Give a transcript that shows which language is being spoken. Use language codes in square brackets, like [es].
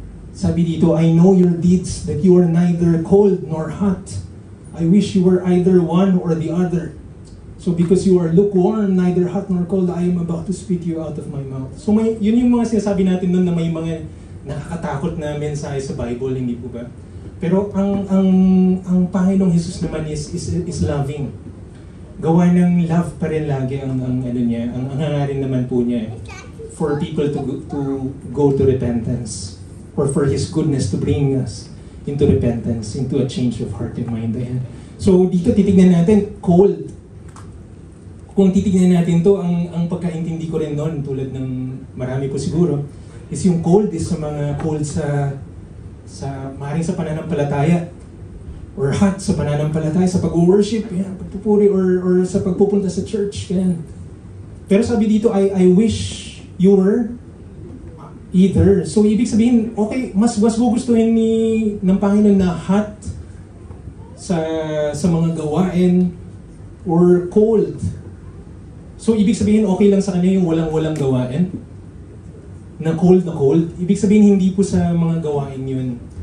[tl] Sabi dito, [en] I know your deeds, that you are neither cold nor hot. I wish you were either one or the other. So because you are lukewarm, neither hot nor cold, I am about to spit you out of my mouth. [tl] So yun yung mga sinasabi natin nun na may mga nakakatakot na mensahe sa Bible, hindi po ba? Pero ang Panginoong Jesus naman [en] is loving. [tl] Gawa ng love pa rin lagi ang ano niya, ang hangarin naman po niya [en] for people to go to repentance, or for His goodness to bring us into repentance, into a change of heart and mind. Ayan. [tl] So dito titignan natin, cold. Kung titignan natin to, ang pagkaintindi ko rin noon, tulad ng marami po siguro, is yung cold is sa mga cold sa maaaring sa pananampalataya, or hot sa pananampalataya, sa pag-worship, pagpupuri, or sa pagpupunta sa church. Ganyan. Pero sabi dito, [en] I wish you were either. [tl] So ibig sabihin, okay, mas gugustuhin ng Panginoon na hot sa mga gawain or cold. So ibig sabihin, okay lang sa kanya yung walang gawain? Na cold. Ibig sabihin, hindi po sa mga gawain yun.